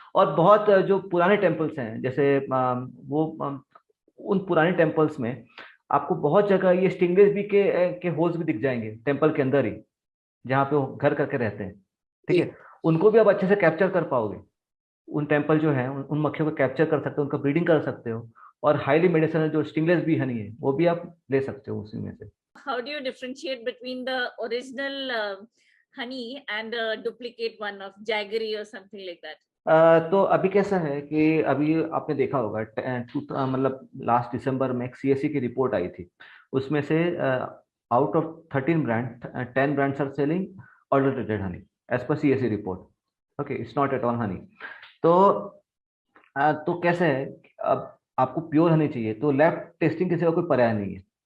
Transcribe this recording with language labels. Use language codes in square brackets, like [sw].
[hi] और बहुत जो पुराने टेम्पल्स हैं, जैसे वो उन पुराने टेम्पल्स में आपको बहुत जगह ये स्टिंगलेस बी के होल्स भी दिख जाएंगे टेम्पल के अंदर ही, जहाँ पे वो घर करके रहते हैं। ठीक जी, है, उनको भी आप अच्छे से कैप्चर कर पाओगे। उन टेम्पल जो है उन मक्खियों को कैप्चर कर सकते हो, उनका ब्रीडिंग कर सकते हो, और हाईली मेडिसिनल जो स्टिंगलेस बी हनी है वो भी आप ले सकते हो उसी में से। [en] How do you differentiate between the original honey and a duplicate one of jaggery or something like that? [hi] तो अभी कैसा है कि अभी आपने देखा होगा मतलब लास्ट दिसंबर में एक सीएससी की रिपोर्ट आई थी, उसमें से [en] Out of 13 brand 10 brands are selling alternated honey as पर CSC report. Okay, it's not at all honey. [hi] तो तो कैसे है कि अब आपको प्योर हनी चाहिए तो लैब टेस्टिंग किसी का कोई पर्याय नहीं है।